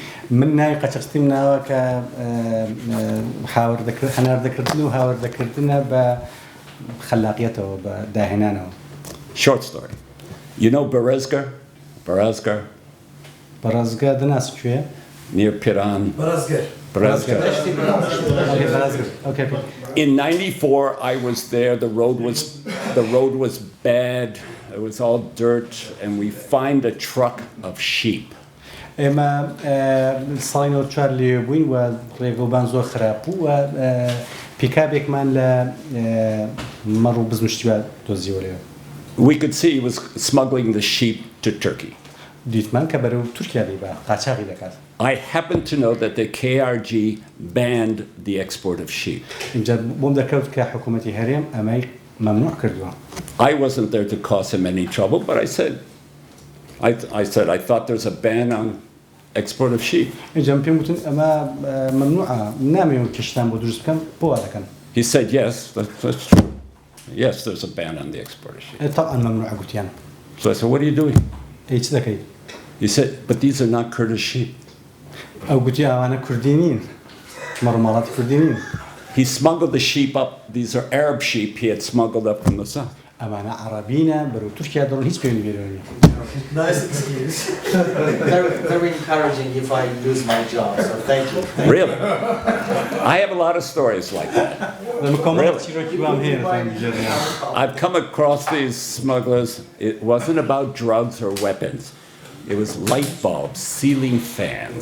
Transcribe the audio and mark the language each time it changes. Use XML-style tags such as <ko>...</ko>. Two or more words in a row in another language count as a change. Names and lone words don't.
<ckb>من ناوی قاچاقچێتی مناوە کە هەناردەکردن و هاوردەکردنە بە خەلاقیەتەوە بە داهێنانەوە.</ckb> <en>Short story. You know Berezgar?</en> <ckb>Berezgar دەناس کوێ؟</ckb> <en>Near Piran. Berezgar. Okay. In '94, I was there. The road was bad. It was all dirt, and we find a truck of sheep.</en> <ckb>ئێمە ساڵینەوە چوار لێ بووین و ڕێگەوبان زۆر خراپ بوو و پیکابێکمان لە مەڕ و بزمشتیوە دۆزیوە لێ.</ckb> <en>We could see he was smuggling the sheep to Turkey.</en> <ckb>دیتمان کە بەرەو تورکیا دەیبا قاچاقی دەکات.</ckb> <en>I happen to know that the KRG banned the export of sheep.</en> <ckb>اینجا بۆم دەکەوت کە حکوومەتی هەرێم ئەمەی مەمنوع کردووە.</ckb> <en>I wasn't there to cause him any trouble, but I said I thought there's a ban on export of sheep.</en> <ckb>اینجا پێم وتن ئەمە مەمنوعە نامەوێت کشتان بۆ دروست بکەن بۆ وا دەکەن.</ckb> <en>He said yes, that's true. Yes, there's a ban on the export of sheep.</en> <ar>طبعا ممنوع</ar> <ckb>گوتیان.</ckb> <en>So I said, what are you doing?</en> <ckb>هیچ دەکەیت.</ckb> <en>He said, but these are not Kurdish sheep.</en> <ckb>ئەو گوتی ئەوانە کوردی نین. مەڕماڵاتی کوردی نین.</ckb> <en>He smuggled the sheep up. These are Arab sheep he had smuggled up from the south.</en> <ckb>ئەمانە عەرەبینە بەرەو تورکیا دەڕۆن هیچ پێوەندی بێرەوە نییە.</ckb> <en>Nice excuse. Very encouraging if I lose my job, so thank you. Really? I have a lot of stories like that. I've come across these smugglers. It wasn't about drugs or weapons. It was light bulbs, ceiling fans.</en>